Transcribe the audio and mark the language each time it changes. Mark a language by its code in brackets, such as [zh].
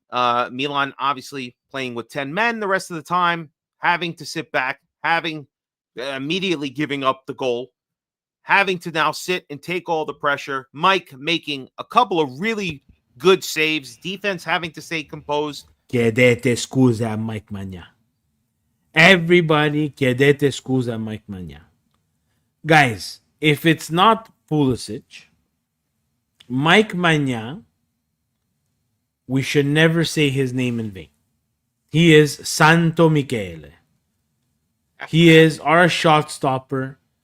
[en] Milan obviously playing with 10 men the rest of the time, having to sit back, having immediately giving up the goal, having to now sit and take all the pressure. Mike making a couple of really good saves. Defense having to stay composed. [it] Chiedete scusa a Mike Maignan. [en] Everybody [it] chiedete scusa a Mike Maignan. [en] Guys, if it's not Pulisic, Mike Maignan, we should never say his name in vain. He is Santo Michele. He is our shot stopper.